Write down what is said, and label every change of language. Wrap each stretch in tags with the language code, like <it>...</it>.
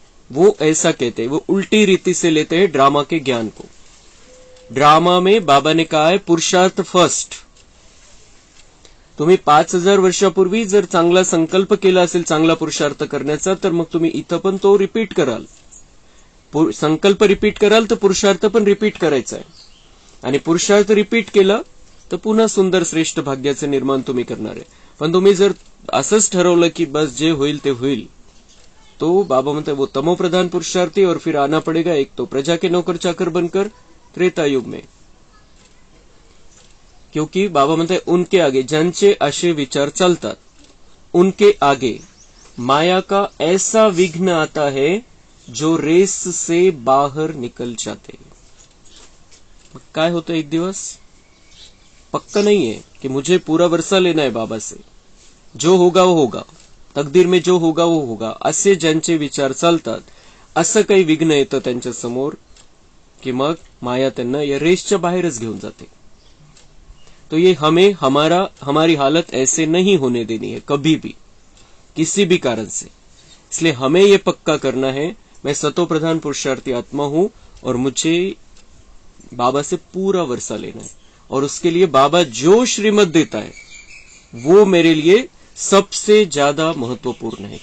<hi>वो ऐसा कहते हैं, वो उल्टी रीति से लेते हैं ड्रामा के ज्ञान को। ड्रामा में बाबा ने कहा है पुरुषार्थ फर्स्ट।</hi> <mr>तुम्ही 5000 वर्षापूर्वी जर चांगला संकल्प केला असेल चांगला पुरुषार्थ करण्याचा, तर मग तुम्ही इथं पण तो रिपीट कराल, संकल्प रिपीट कराल तर पुरुषार्थ पण रिपीट करायचा आहे, आणि पुरुषार्थ रिपीट केला तर पुन्हा सुंदर श्रेष्ठ भाग्याचे निर्माण तुम्ही करणार आहे। पण तुम्ही जर असंच ठरवलं की बस जे होईल ते होईल, तो बाबा म्हणते</mr> <hi>वो तमोप्रधान पुरुषार्थी, और फिर आना पड़ेगा एक तो प्रजा के नौकर चाकर बनकर त्रेता युग में। क्योंकि बाबा</hi> <mr>म्हणते</mr> <hi>उनके आगे,</hi> <mr>ज्यांचे असे विचार चालतात</mr> <hi>उनके आगे माया का ऐसा विघ्न आता है जो रेस से बाहर निकल जाते।</hi> <mr>काय होतं एक दिवस,</mr> <hi>पक्का नहीं है कि मुझे पूरा वर्षा लेना है बाबा से, जो होगा वो होगा,</hi> <mr>तकदीर में जो होगा वो होगा, असे ज्यांचे विचार चालतात, असं काही विघ्न येतं त्यांच्या समोर कि मग माया त्यांना या रेसच्या बाहेरच घेऊन जाते।</mr> <hi>तो ये हमें हमारी हालत ऐसे नहीं होने देनी है कभी भी, किसी भी कारण से। इसलिए हमें ये पक्का करना है, मैं सतोप्रधान पुरुषार्थी आत्मा हूं और मुझे बाबा से पूरा वर्षा लेना है, और उसके लिए बाबा जो श्रीमत देता है वो मेरे लिए सबसे ज्यादा महत्वपूर्ण है।</hi>